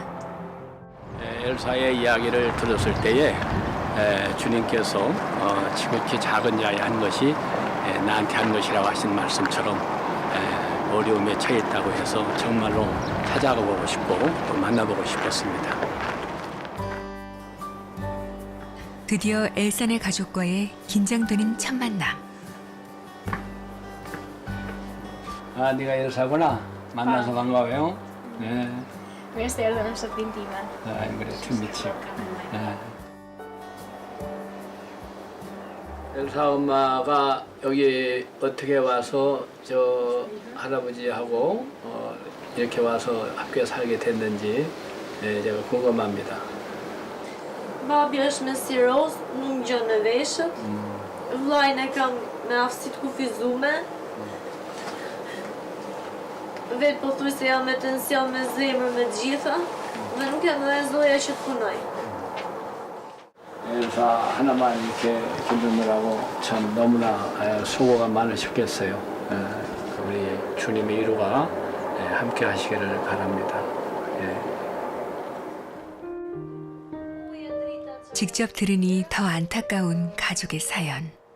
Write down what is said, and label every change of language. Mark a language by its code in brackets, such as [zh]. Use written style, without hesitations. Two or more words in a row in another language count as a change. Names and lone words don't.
[ko] 엘사의 이야기를 들었을 때에 주님께서 지극히 작은 자에 한 것이 나한테 한 것이라고 하신 말씀처럼 어려움에 처해 있다고 해서 정말로 찾아가 보고 싶고 또 만나보고 싶었습니다. 드디어 엘산의 가족과의 긴장되는 첫 만남. 아, 네가 엘사구나. 만나서 반가워요. 네. [sq] Mirë se erdhe në shtëpinë time. [ko] 아, 그래, 팀미치. 엘사 엄마가 여기 어떻게 와서 저 할아버지하고 이렇게 와서 함께 살게 됐는지 제가 궁금합니다. [sq] Babi është me siroz, nuk gjon me veshët. Vllajën e kam me aftësi të kufizume. Vetë po thuj se jam me tension, me zemër, me gjitha. Dhe nuk jam dhe zoja që të punoj. [ko] 엘사 하나만 이렇게 기르느라고 참 너무나 수고가 많으셨겠어요. 우리 주님의 이루가 함께 하시기를 바랍니다. 직접 들으니 더 안타까운 가족의 사연.